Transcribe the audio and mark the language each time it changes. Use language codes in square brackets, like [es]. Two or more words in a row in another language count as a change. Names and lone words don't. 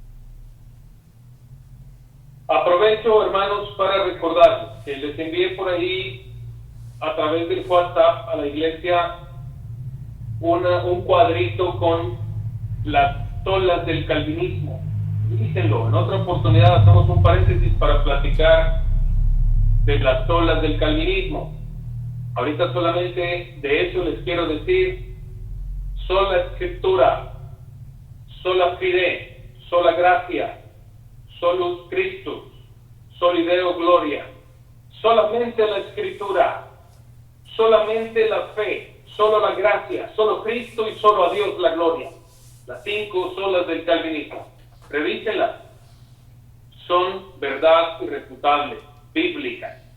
[es] Aprovecho, hermanos, para recordarles que les envié por ahí a través del WhatsApp a la iglesia un cuadrito con las solas del calvinismo. Dícenlo, en otra oportunidad hacemos un paréntesis para platicar de las solas del calvinismo. Ahorita solamente de eso les quiero decir: sola escritura, [la] sola fide, [es] sola gracia, [la] solus Christus, soli Deo gloria. [es] Solamente la escritura, solamente la fe, solo la gracia, solo Cristo y solo a Dios la gloria. Las 5 solas del calvinismo, revísenlas, son verdad irrefutable, bíblica.